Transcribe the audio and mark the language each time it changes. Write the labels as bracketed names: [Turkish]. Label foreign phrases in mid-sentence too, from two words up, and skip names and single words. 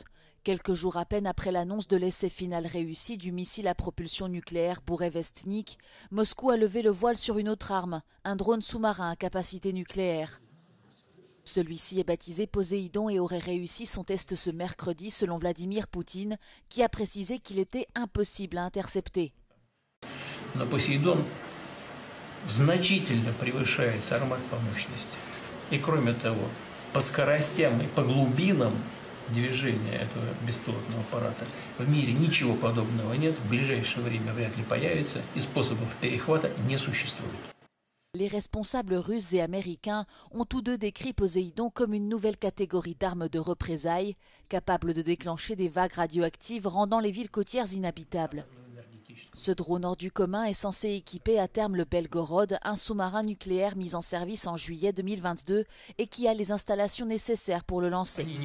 [French] Quelques jours à peine après l'annonce de l'essai final réussi du missile à propulsion nucléaire Bourevestnik, Moscou a levé le voile sur une autre arme, un drone sous-marin à capacité nucléaire. Celui-ci est baptisé Poséidon et aurait réussi son test ce mercredi selon Vladimir Poutine, qui a précisé qu'il était impossible à intercepter. [Russian] Но Poséidon значительно превышает Сармат по мощности. И кроме того, по скоростям и по глубинам движения этого беспилотного аппарата в мире ничего подобного нет, в ближайшее время вряд ли появится, и способов перехвата не существует. [French] Les responsables russes et américains ont tous deux décrit Poséidon comme une nouvelle catégorie d'armes de représailles, capable de déclencher des vagues radioactives rendant les villes côtières inhabitables. Ce drone hors du commun est censé équiper à terme le Belgorod, un sous-marin nucléaire mis en service en juillet 2022 et qui a les installations nécessaires pour le lancer.